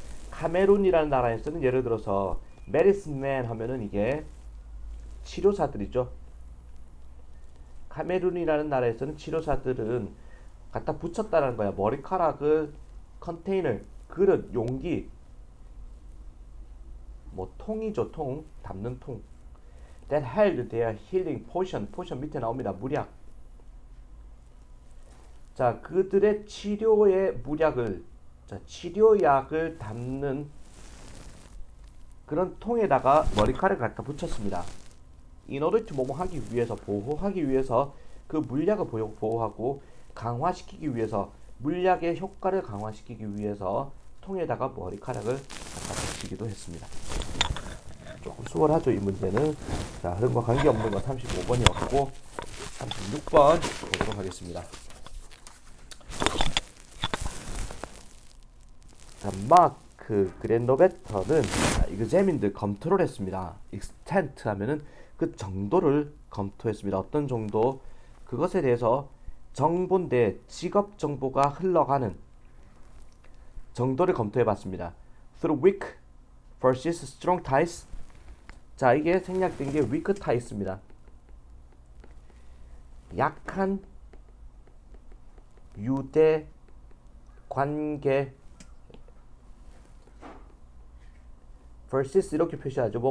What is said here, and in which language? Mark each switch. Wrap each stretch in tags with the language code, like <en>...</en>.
<ko>카메룬이라는 나라에서는 예를 들어서 메디슨맨 하면은 이게 치료사들이죠. 카메룬이라는 나라에서는 치료사들은 갖다 붙였다는 거야. 머리카락을 컨테이너, 그릇, 용기 뭐 통이죠. 통, 담는 통.</ko> <en>That held their healing potion.</en> <ko>포션 밑에 나옵니다. 무약. 자, 그들의 치료의 무약을, 자, 치료약을 담는 그런 통에다가 머리카락을 갖다 붙였습니다.</ko> <en>In order to</en> <ko>뭐뭐 하기 위해서, 보호하기 위해서 그 물약을 보호하고 강화시키기 위해서 물약의 효과를 강화시키기 위해서 통에다가 머리카락을 갖다 붙이기도 했습니다. 조금 수월하죠 이 문제는. 자 흐름과 관계없는 건 35번이었고 36번 보도록 하겠습니다. 자 마크 그랜더베터는 이그제민드 검토를 했습니다. extent 하면은 그 정도를 검토했습니다. 어떤 정도? 그것에 대해서 정보인데 직업 정보가 흘러가는 정도를 검토해봤습니다.</ko> <en>Through weak versus strong ties.</en> <ko>자 이게 생략된 게</ko> <en>weak ties</en> <ko>입니다. 약한 유대 관계 versus 이렇게 표시하죠.</ko>